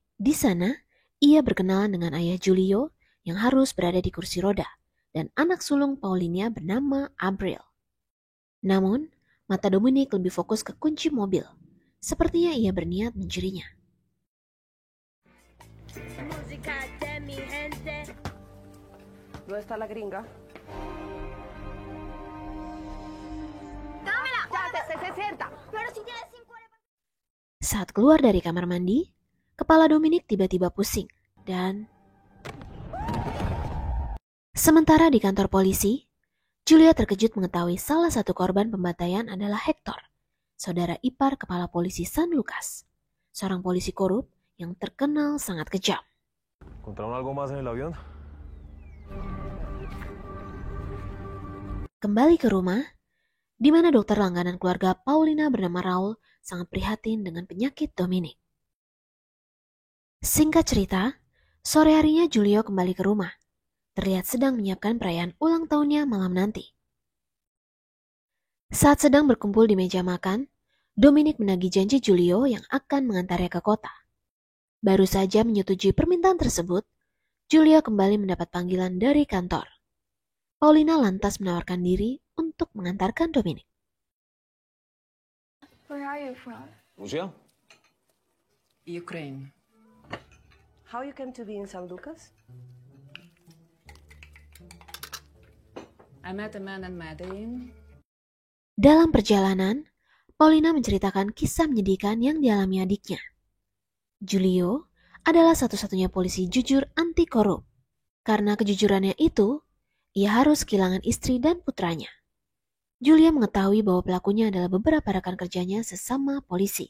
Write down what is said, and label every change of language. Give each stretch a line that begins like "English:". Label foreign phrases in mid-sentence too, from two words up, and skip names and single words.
Indonesian: Di sana, ia berkenalan dengan ayah Julio yang harus berada di kursi roda dan anak sulung Paulina bernama Abril. Namun, mata Dominic lebih fokus ke kunci mobil. Sepertinya ia berniat mencurinya.
Spanish: ¿Dónde está la gringa? ¡Dámela! ¡Ya, se sienta! Pero si tienes 50...
Indonesian: Saat keluar dari kamar mandi, kepala Dominic tiba-tiba pusing dan... Sementara di kantor polisi, Julia terkejut mengetahui salah satu korban pembantaian adalah Hector, saudara ipar kepala polisi San Lucas, seorang polisi korup yang terkenal sangat kejam.
Spanish: ¿Encontraron algo más en el avión?
Indonesian: Kembali ke rumah, di mana dokter langganan keluarga Paulina bernama Raul sangat prihatin dengan penyakit Dominic. Singkat cerita, sore harinya Julio kembali ke rumah, terlihat sedang menyiapkan perayaan ulang tahunnya malam nanti. Saat sedang berkumpul di meja makan, Dominic menagih janji Julio yang akan mengantarnya ke kota. Baru saja menyetujui permintaan tersebut, Julio kembali mendapat panggilan dari kantor. Paulina lantas menawarkan diri untuk mengantarkan Dominic.
English: Where are you from?
Spanish: ¿Rusia?
English: Ukraine. How you came to be in San Lucas? I met a man in Medellin.
Indonesian: Dalam perjalanan, Paulina menceritakan kisah menyedihkan yang dialami adiknya. Julio adalah satu-satunya polisi jujur anti korup. Karena kejujurannya itu, ia harus kehilangan istri dan putranya. Julia mengetahui bahwa pelakunya adalah beberapa rekan kerjanya sesama polisi.